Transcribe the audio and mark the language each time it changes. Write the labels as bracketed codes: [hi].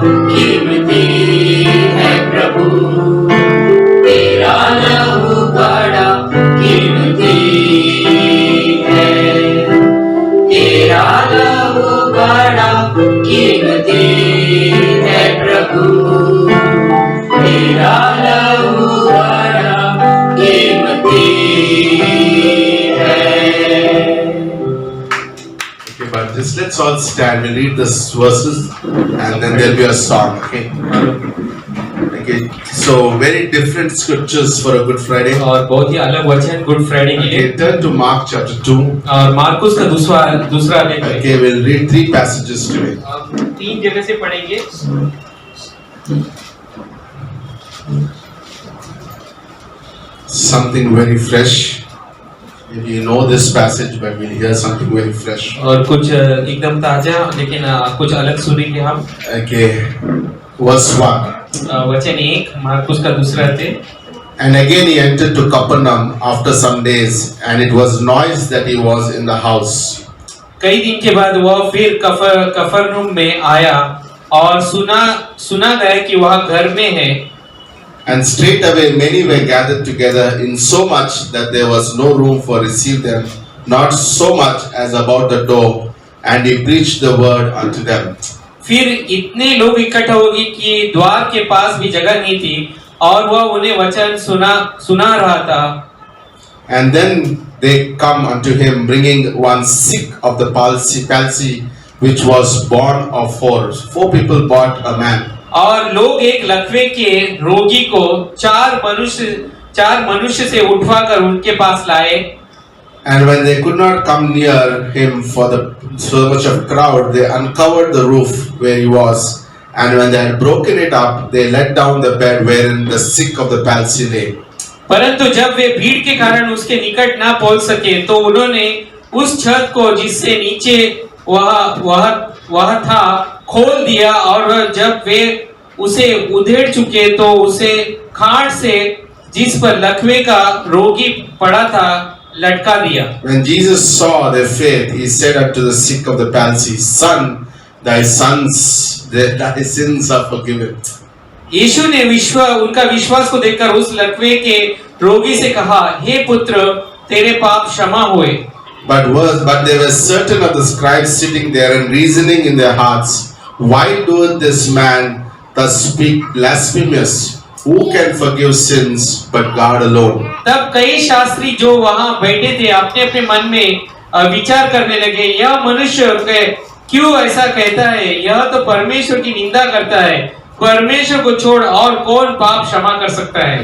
[hi] कीमती है प्रभु, तेरा लहू बड़ा कीमती है, तेरा लहू बड़ा कीमती है प्रभु, तेरा लहू बड़ा कीमती है। [en] Okay, but just let's all stand and read this verses and then there'll be a song, okay? Okay, so very different scriptures for a Good Friday. [hi] और बहुत ही अलग वचन गुड फ्राइडे के लिए। [en] Okay, turn to Mark chapter 2. [hi] और मार्कुस का दूसरा अध्याय है। [en] Okay, we'll read 3 passages today. [hi] हम 3 जगह से पढ़ेंगे। [en] Something very fresh. Maybe you know this passage, but we'll hear something very fresh. [hi] और कुछ एकदम ताजा लेकिन कुछ अलग सुनेंगे हम। [en] Okay, verse 1. [hi] वचन 1 मार्कुस का दूसरा अध्याय। [en] And again he entered to Capernaum after some days, and it was noised that he was in the house. [hi] कई दिन के बाद वह फिर कफरनहूम में आया और सुना गया कि वह घर में है। [en] And straightway many were gathered together, in so much that there was no room for receive them, not so much as about the door, and he preached the word unto them. [hi] फिर इतने लोग इकट्ठा हो गए कि द्वार के पास भी जगह नहीं थी और वह उन्हें वचन सुना रहा था। [en] And then they come unto him, bringing one sick of the palsy, which was born of 4. 4 people brought a man. [hi] और लोग एक लकवे के रोगी को चार मनुष्य से उठवाकर उनके पास लाए। [en] And when they could not come near him for so much of crowd, they uncovered the roof where he was. And when they had broken it up, they let down the bed wherein the sick of the palsy lay. [hi] परंतु जब वे भीड़ के कारण उसके निकट ना पहुंच सके, तो उन्होंने उस छत को जिससे नीचे वह था खोल दिया, और जब वे उसे उधेड़ चुके तो उसे खाट से जिस पर लकवे का रोगी पड़ा था लटका दिया। [en] When Jesus saw their faith, he said unto the sick of the palsy, Son, thy sins are forgiven. [hi] यीशु ने उनका विश्वास को देखकर उस लकवे के रोगी से कहा, हे पुत्र, तेरे पाप क्षमा हुए। [en] But there were certain of the scribes sitting there and reasoning in their hearts, why doeth this man thus speak blasphemous? Who can forgive sins but God alone? [hi] तब कई शास्त्री जो वहां बैठे थे अपने अपने मन में विचार करने लगे, यह मनुष्य क्यों ऐसा कहता है? यह तो परमेश्वर की निंदा करता है। परमेश्वर को छोड़ और कौन पाप क्षमा कर सकता है?